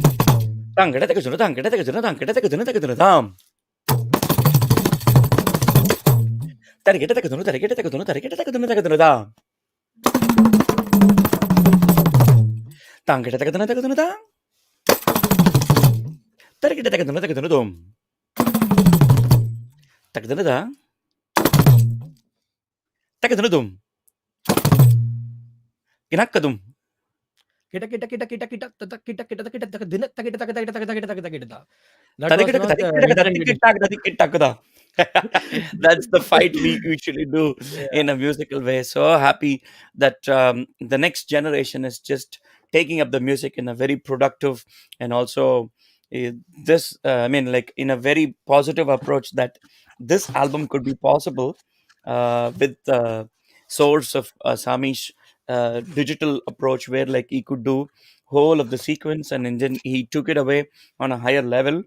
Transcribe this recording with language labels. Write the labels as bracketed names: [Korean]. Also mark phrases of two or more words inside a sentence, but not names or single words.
[English] Tang kita taka junu tang kita taka junu tang kita taka junu tam. Tarigeta takadunu, tarigeta takadunu, tarigeta takadunu takadunu da. Tangeta takadunu takadunu da. Tarigeta takadunu takadunu dum. Takadunu da. Takadunu dum. Kinakadum. Kita kita kita kita kita kita kita kita kita kita dina kita kita kita kita kita kita kita kita. That was Tarigeta not tarigeta intended. tikita tikita da. That's the fight we usually do Yeah. in a musical way. So happy that the next generation is just taking up the music in a very productive and also this I mean like in a very positive approach that this album could be possible with the source of Sami's digital approach where like he could do whole of the sequence and then he took it away on a higher level.